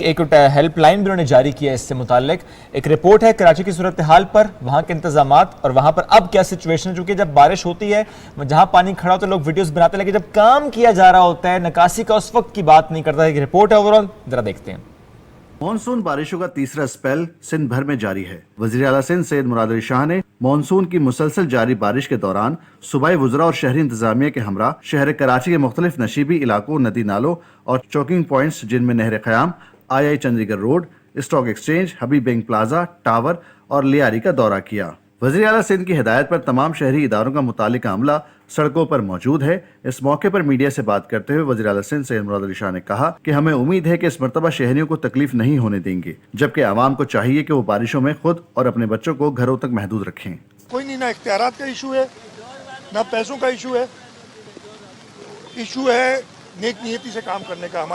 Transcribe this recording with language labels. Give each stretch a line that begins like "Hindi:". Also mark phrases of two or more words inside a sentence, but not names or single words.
Urdu: ایک ہیلپ لائن بھی انہوں نے جاری کیا ہے اس سے متعلق۔ ایک رپورٹ ہے کراچی کی صورتحال پر، وہاں کے انتظامات اور وہاں پر اب کیا سچویشن. چونکہ جب بارش ہوتی ہے، جہاں پانی کھڑا ہو تو لوگ ویڈیوز بناتے ہیں، لیکن جب کام کیا جا رہا ہوتا ہے، نکاسی کا اس وقت کی بات نہیں کرتا. ایک رپورٹ ہے اوورآل، ذرا دیکھتے ہیں. مون سون بارشوں کا تیسرا اسپیل سندھ بھر میں جاری ہے. وزیر اعلیٰ سندھ سید مراد علی شاہ نے مون سون کی مسلسل جاری بارش کے دوران صوبائی وزراء اور شہری انتظامیہ کے ہمراہ شہر کراچی کے مختلف نشیبی علاقوں، ندی نالوں اور
English: choking points
Urdu: جن میں نہر قیام، آئی چنڈی گڑھ روڈ، اسٹاک ایکسچینج، حبیب بینک پلازہ، ٹاور اور لیاری کا دورہ کیا. وزیر اعلیٰ سندھ کی ہدایت پر تمام شہری اداروں کا متعلقہ عملہ سڑکوں پر موجود ہے. اس موقع پر میڈیا سے بات کرتے ہوئے وزیر اعلیٰ سندھ سید مراد علی شاہ نے کہا کہ ہمیں امید ہے کہ اس مرتبہ شہریوں کو تکلیف نہیں ہونے دیں گے، جبکہ عوام کو چاہیے کہ وہ بارشوں میں خود اور اپنے بچوں کو گھروں تک محدود رکھیں. کوئی نہیں، نہ اختیارات کا ایشو ہے، نہ پیسوں کا ایشو ہے، ایشو ہے نیک نیتی سے کام کرنے کا.